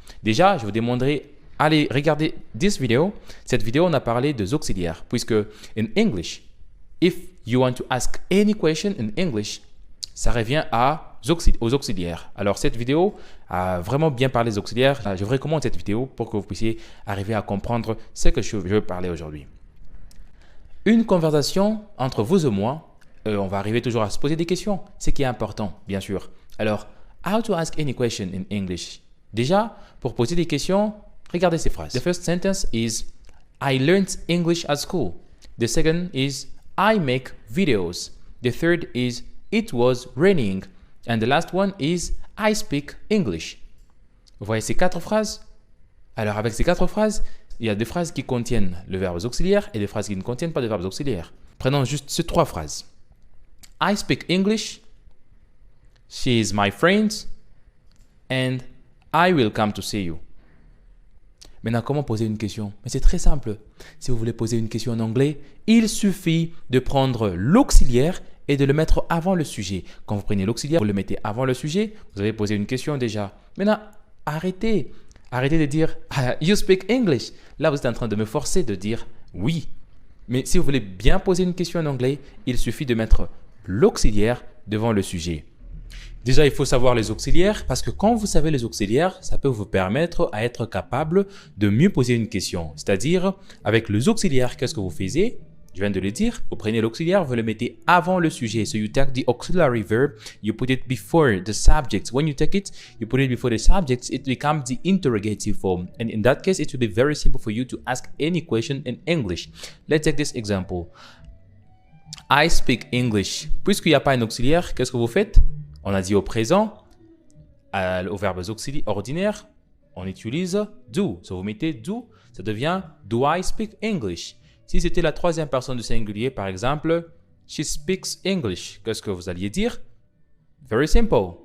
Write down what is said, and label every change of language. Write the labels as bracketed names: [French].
[French] Déjà, je vous demanderai, allez regarder this video. Cette vidéo, on a parlé des auxiliaires, puisque in English, if you want to ask any question in English, ça revient aux auxiliaires. Alors, cette vidéo a vraiment bien parlé des auxiliaires. Je vous recommande cette vidéo pour que vous puissiez arriver à comprendre ce que je veux parler aujourd'hui. Une conversation entre vous et moi, on va arriver toujours à se poser des questions, ce qui est important, bien sûr. [English] Alors, how to ask any question in English? [French] Déjà, pour poser des questions, regardez ces phrases. [English] The first sentence is, I learned English at school. The second is, I make videos. The third is, it was raining. And the last one is, I speak English. [French] Vous voyez ces 4 phrases? Alors, avec ces 4 phrases, il y a des phrases qui contiennent le verbe auxiliaire et des phrases qui ne contiennent pas de verbes auxiliaires. Prenons juste ces 3 phrases. [English] I speak English, she is my friend, and I will come to see you. [French] Maintenant, comment poser une question? Mais c'est très simple. Si vous voulez poser une question en anglais, il suffit de prendre l'auxiliaire et de le mettre avant le sujet. Quand vous prenez l'auxiliaire, vous le mettez avant le sujet, vous avez posé une question déjà. Maintenant, arrêtez de dire « You speak English ». Là, vous êtes en train de me forcer de dire « oui ». Mais si vous voulez bien poser une question en anglais, il suffit de mettre l'auxiliaire devant le sujet. Déjà, il faut savoir les auxiliaires parce que quand vous savez les auxiliaires, ça peut vous permettre à être capable de mieux poser une question. C'est-à-dire, avec les auxiliaires, qu'est-ce que vous faisiez? Je viens de le dire, vous prenez l'auxiliaire, vous le mettez avant le sujet. [English] So you take the auxiliary verb, you put it before the subject. When you take it, you put it before the subject, it becomes the interrogative form. And in that case, it will be very simple for you to ask any question in English. Let's take this example. I speak English. [French] Puisqu'il n'y a pas un auxiliaire, qu'est-ce que vous faites? On a dit au présent, aux verbes ordinaires, on utilise do. [English] So vous mettez do, ça devient do I speak English? [French] Si c'était la 3e personne du singulier, par exemple, she speaks English, qu'est-ce que vous alliez dire? Very simple.